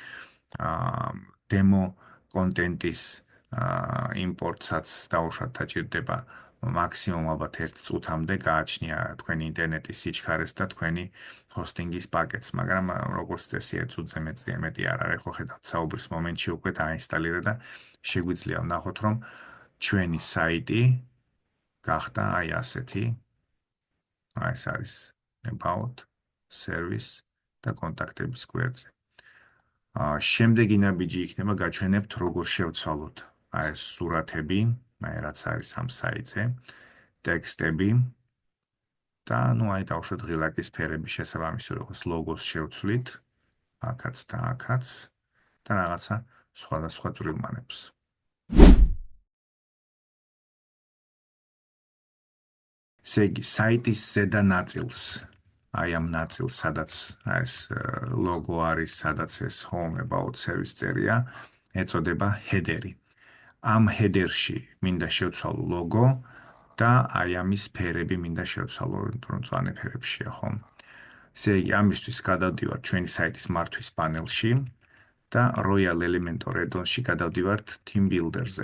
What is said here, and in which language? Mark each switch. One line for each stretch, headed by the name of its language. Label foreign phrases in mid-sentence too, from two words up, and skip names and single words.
English: demo content-
Georgian: ის იმპორტსაც დავუშვათ დაჭირდება მაქსიმუმ ალბათ 1 წუთამდე გააჩნია თქვენი ინტერნეტის სიჩქარეს და თქვენი ჰოსტინგის პაკეტს, მაგრამ როგორც წესი 1 წუთზე მეტი არ არის. ხო ხედავთ, საუბრის მომენტში უკვე დაინსტალირდა და შეგვიძლია ვნახოთ, რომ ჩვენი საიტი გახდა აი ასეთი. აი ეს არის
English: about, service
Georgian: და კონტაქტების გვერდზე. შემდეგი ნაბიჯი იქნება გაჩვენებთ როგორ შევცვალოთ აი ეს სურათები, აი რაც არის ამ საიტზე, ტექსტები და ნუ აი დავუშვათ ღილაკის ფერები შესაბამისად როგორც ლოგოს შევცვლით, აქაც და აქაც და რაღაცა სხვადასხვა წვრილმანებს. ესე იგი, საიტის ზედა ნაწილს აი ამ ნაწილს, სადაც ეს ლოგო არის, სადაც ეს
English: home about service
Georgian: წერია, ეწოდება header-ი. ამ header-ში მინდა შევცვალო ლოგო და აი ამის ფერები მინდა შევცვალო, რომ მწვანე ფერებშია, ხო? ესე იგი, ამისთვის გადავდივარ ჩვენი საიტის მართვის პანელში და Royal Elementor add-on-ში გადავდივართ Team Builder-ზე.